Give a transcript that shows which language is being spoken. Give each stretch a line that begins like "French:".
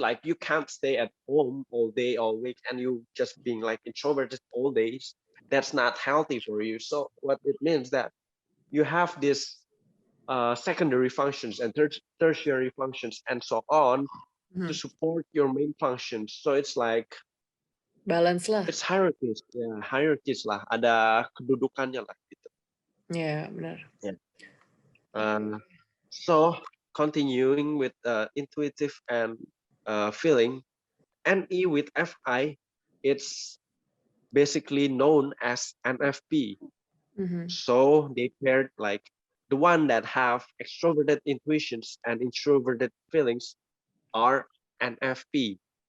English: Like you can't stay at home all day, all week, and you just being like introverted all days. That's not healthy for you. So what it means that you have this secondary functions and tertiary functions and so on to support your main functions. So it's like
Indonesian: Balance lah.
English: it's hierarchies, ya hierarchies lah.
Indonesian: Ada kedudukannya lah gitu. Ya, benar.
English: Yeah. So continuing with intuitive and feeling, NE with FI, it's basically known as NFP. Mhm. So they paired like the one that have extroverted intuitions and introverted feelings are NFP.